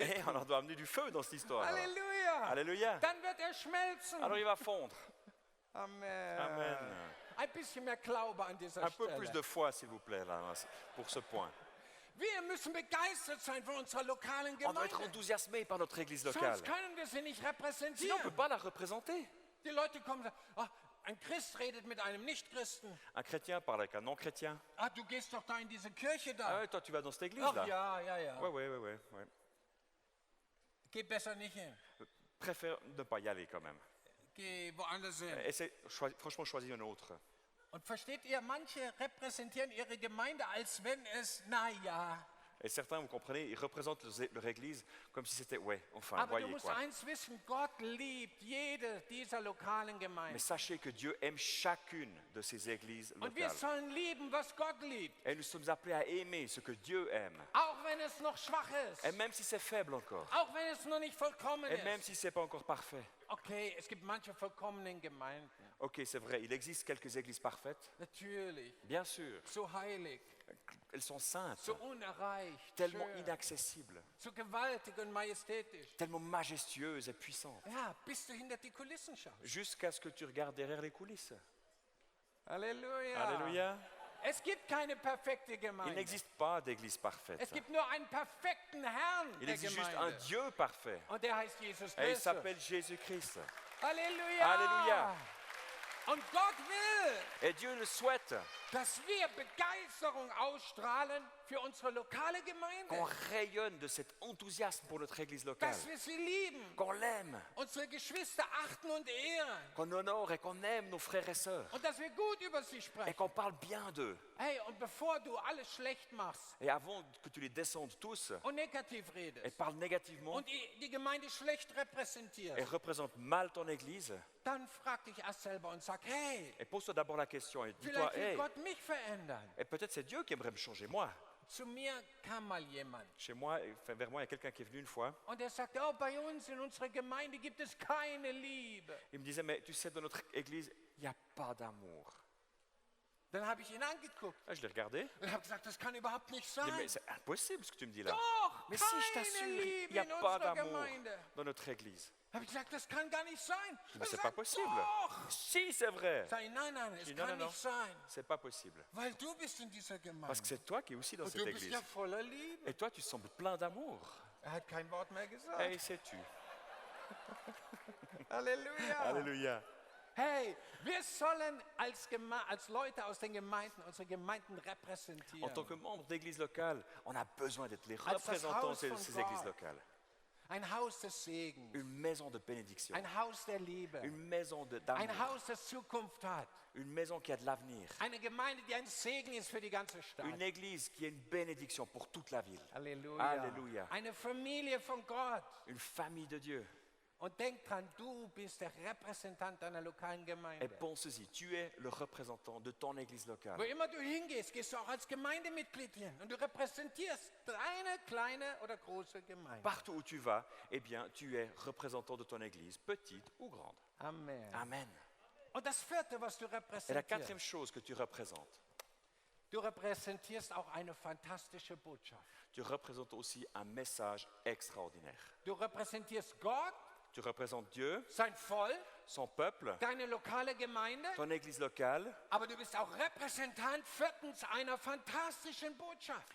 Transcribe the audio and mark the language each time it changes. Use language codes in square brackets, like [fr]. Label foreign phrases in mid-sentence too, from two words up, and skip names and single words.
[fr] Et on doit amener du feu dans cette histoire. alors. [de] Halleluja. [fr] Alléluia. [de] Dann wird er schmelzen. [fr] Alors il va fondre. [de] Amen. [fr] Amen. [de] Ein bisschen mehr Glaube an dieser [fr] Un peu plus [de] Stelle. [fr] de foi, s'il vous plaît, là, pour ce point. [de] Wir müssen begeistert sein von unserer lokalen [fr] On doit être [de] Gemeinde. [fr] enthousiasmé par notre église locale. [de] Sonst können wir sie nicht [fr] Sinon, on ne [de] repräsentieren. [fr] peut pas la représenter. [de] Die Leute kommen und sagen, ah, ein Christ redet mit einem Nichtchristen. [fr] Un chrétien parle avec un non-chrétien. [de] Ah, du gehst doch da in diese Kirche [fr] Ah [de] da. [fr] ouais, toi, tu vas dans cette [de] Ach [fr] église-là. [de] ja. [fr] Ouais. [de] Geh besser nicht hin. [fr] Préfère ne pas y aller quand même. [de] Geh woanders hin. [fr] Franchement, choisis un autre. [de] Und versteht ihr, manche repräsentieren ihre Gemeinde, als wenn es, naja. [fr] Et certains, vous comprenez, ils représentent leur église comme si c'était, ouais, enfin, [de] Aber du [fr] voyez [de] musst [fr] quoi. [de] eins wissen, Gott liebt jede dieser lokalen [fr] Mais [de] Gemeinden. [fr] sachez que Dieu aime chacune de ces églises [de] Und wir [fr] locales. [de] sollen lieben, was Gott liebt. [fr] Et nous sommes appelés à aimer ce que Dieu aime. [de] Auch wenn es noch schwach ist. [fr] Et même si c'est faible encore. [de] Auch wenn es noch nicht vollkommen [fr] Et même [de] ist. [fr] si ce n'est pas encore parfait. [de] Okay, es gibt manche vollkommenen Gemeinden. [fr] Ok, c'est vrai, il existe quelques églises parfaites. [de] Natürlich. [fr] Bien sûr, [de] So heilig, [fr] elles sont saintes, [de] so unerreicht, [fr] tellement [de] schön, [fr] inaccessibles, [de] so gewaltig und majestätisch. [fr] tellement majestueuses et puissantes. [de] Ja, bis du hinter die Kulissen schaust. [fr] Jusqu'à ce que tu regardes derrière les coulisses. [de] Halleluja. [fr] Alléluia. [de] Es gibt keine perfekte [fr] Il [de] Gemeinde. [fr] n'existe pas d'église parfaite. [de] Es gibt nur einen perfekten Herrn [fr] Il [de] der [fr] existe juste un [de] Gemeinde. [fr] Dieu parfait. [de] Und der heißt Jesus [fr] Et il [de] Christus. [fr] s'appelle Jésus-Christ. [de] Halleluja. [fr] Alléluia. [de] Und Gott will, [fr] Et Dieu le souhaite [de] dass wir Begeisterung ausstrahlen für unsere lokale [fr] qu'on [de] Gemeinde. [fr] rayonne de cet enthousiasme pour notre église locale, [de] Dass wir sie lieben, [fr] qu'on l'aime, [de] unsere Geschwister achten und ehren. [fr] qu'on honore et qu'on aime nos frères et sœurs, [de] Und dass wir gut über sie [fr] et [de] sprechen. [fr] qu'on parle bien d'eux. [de] Hey, und bevor du alles schlecht machst [fr] Et avant que tu les descendes tous [de] und negativ [fr] et [de] redest [fr] parles négativement [de] und die Gemeinde schlecht [fr] et [de] repräsentierst, [fr] représentes mal ton église, [de] dann frag dich erst selber und sag, hey, [fr] et pose-toi d'abord la question et dis-toi, [de] vielleicht will [fr] hey, [de] Gott mich verändern. [fr] et peut-être c'est Dieu qui aimerait me changer, moi. [de] Zu mir kam mal jemand [fr] Chez moi, enfin, vers moi, il y a quelqu'un qui est venu une fois. [de] und er sagte, oh, bei uns in unserer Gemeinde gibt es keine Liebe. [fr] Il me disait, mais tu sais, dans notre église, il n'y a pas d'amour. [de] Dann habe ich ihn angeguckt [fr] Ah, je l'ai regardé. [de] und habe gesagt, das kann überhaupt nicht [fr] Je dis, [de] sein. [fr] mais c'est impossible ce que tu me dis là. [de] Doch, [fr] Mais si, je [de] keine [fr] t'assure, il [de] Liebe [fr] n'y a [de] in [fr] pas [de] unserer [fr] d'amour [de] Gemeinde. [fr] dans notre église. [de] Habe ich gesagt, das kann gar nicht sein. [fr] Je dis, [de] Er [fr] mais c'est [de] sagt, [fr] pas possible. [de] Doch. [fr] Si, c'est vrai. [de] Sag ich, nein, [fr] Je [de] es [fr] dis, non, [de] kann [fr] non, non, [de] nicht sein, [fr] c'est pas possible. [de] weil du bist in dieser [fr] Parce [de] Gemeinde. [fr] que c'est toi qui es aussi dans [de] Und [fr] cette [de] du bist [fr] église. [de] ja voller Liebe. [fr] Et toi, tu sembles plein d'amour. [de] Er hat kein Wort mehr gesagt. [fr] Et sais-tu. [de] Halleluja. [fr] Alléluia. [de] Hey, wir sollen als Leute aus den Gemeinden unsere Gemeinden [fr] En tant [de] repräsentieren. [fr] que membre d'église locale, on a besoin d'être les [de] Als das [fr] représentants [de] Haus [fr] de [de] von [fr] ces [de] Gott. [fr] églises locales. [de] Ein Haus des Segens, [fr] Une maison de bénédiction. [de] ein Haus der Liebe, [fr] Une maison d'amour. [de] ein Haus, das Zukunft hat. [fr] Une maison qui a de l'avenir. [de] Eine Gemeinde, die ein Segen ist für die ganze Stadt. [fr] Une église qui est une bénédiction pour toute la ville. [de] Halleluja. [fr] Alléluia. [de] Eine Familie von Gott. [fr] Une famille de Dieu. [de] Und denk dran, du bist der Repräsentant deiner lokalen [fr] Et [de] Gemeinde. [fr] pense-y, tu es le représentant de ton église [de] Wo [fr] locale. [de] immer du hingehst, gehst du auch als Gemeindemitglied hin. Und du repräsentierst deine kleine oder große Gemeinde. [fr] Partout où tu vas, eh bien, tu es représentant de ton église, petite ou grande. [de] Amen. [fr] Amen. [de] Und das vierte, was du [fr] Et la [de] repräsentierst, [fr] quatrième chose que tu représentes, [de] du repräsentierst auch eine fantastische Botschaft. [fr] tu représentes aussi un message extraordinaire. [de] Du repräsentierst Gott, [fr] Tu représentes Dieu, [de] sein Volk, [fr] son peuple, [de] deine lokale Gemeinde, [fr] ton église locale, [de] aber du bist auch Repräsentant viertens einer fantastischen Botschaft.